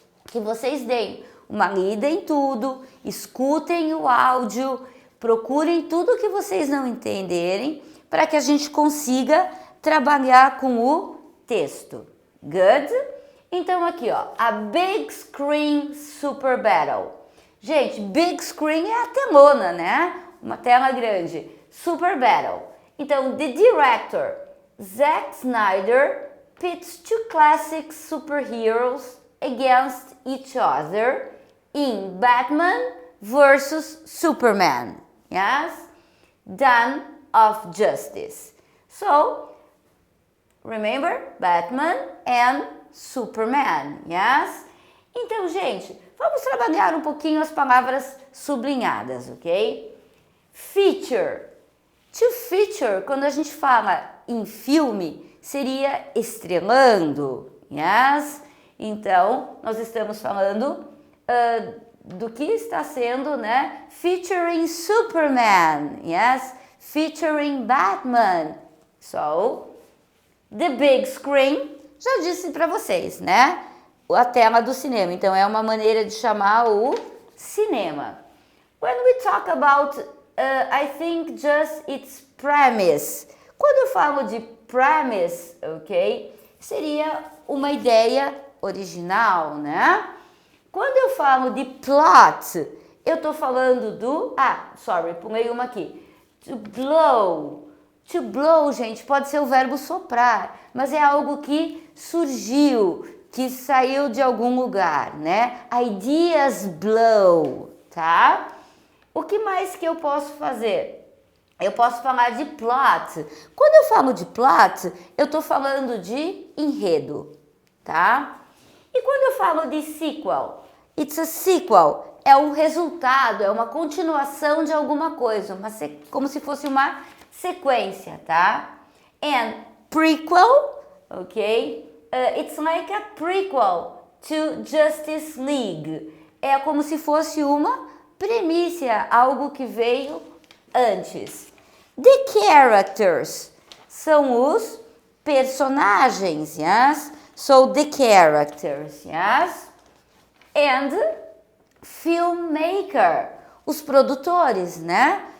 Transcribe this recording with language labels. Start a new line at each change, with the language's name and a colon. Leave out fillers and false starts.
Portuguese: Que vocês deem uma lida em tudo, escutem o áudio, procurem tudo que vocês não entenderem para que a gente consiga trabalhar com o texto.
English: Good?
Portuguese: Então aqui, ó, a Big Screen Super Battle. Gente, Big Screen é a telona, né? Uma tela grande. Super Battle.
English: Então, the director, Zack Snyder, pits two classic superheroes against each other in Batman versus Superman. Yes? Dawn of Justice. So, remember, Batman and Superman, yes?
Portuguese: Então, gente, vamos trabalhar um pouquinho as palavras sublinhadas, ok? Feature.
English: To feature,
Portuguese: quando a gente fala em filme, seria estrelando, yes? Então, nós estamos falando do que está sendo, né?
English: Featuring Superman, yes? Featuring Batman. So, the big screen,
Portuguese: já disse para vocês, né? A tela do cinema. Então, é uma maneira de chamar o cinema.
English: When we talk about, I think just its premise.
Portuguese: Quando eu falo de premise, ok? Seria uma ideia original, né? Quando eu falo de plot, eu tô falando do... pulei uma aqui.
English: To blow. To blow,
Portuguese: gente, pode ser o verbo soprar, mas é algo que surgiu, que saiu de algum lugar, né?
English: Ideas blow,
Portuguese: tá? O que mais que eu posso fazer? Eu posso falar de plot. Quando eu falo de plot, eu tô falando de enredo, tá? E quando eu falo de sequel?
English: It's a sequel.
Portuguese: É um resultado, é uma continuação de alguma coisa, como se fosse uma sequência, tá?
English: And prequel, ok? It's like a prequel to Justice League.
Portuguese: É como se fosse uma premissa, algo que veio antes.
English: The characters
Portuguese: são os personagens, yes?
English: So the characters, yes? And filmmaker,
Portuguese: os produtores, né?